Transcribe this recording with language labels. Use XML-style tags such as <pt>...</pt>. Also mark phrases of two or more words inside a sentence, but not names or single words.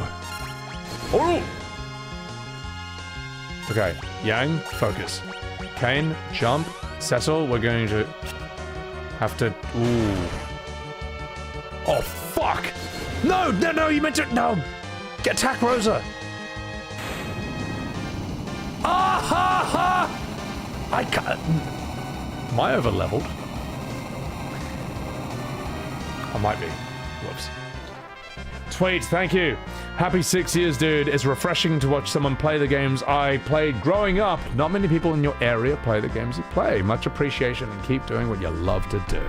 <en>Oh! Okay, Yang, focus. Kane, jump. Cecil, we're going to have to... Ooh. Oh, fuck! No, no, no, you meant to... No! Attack Rosa! Ah ha ha! I can't... Am I over-leveled? I might be. Whoops. Tweet, thank you. Happy 6 years, dude. It's refreshing to watch someone play the games I played growing up. Not many people in your area play the games you play. Much appreciation and keep doing what you love to do.</en>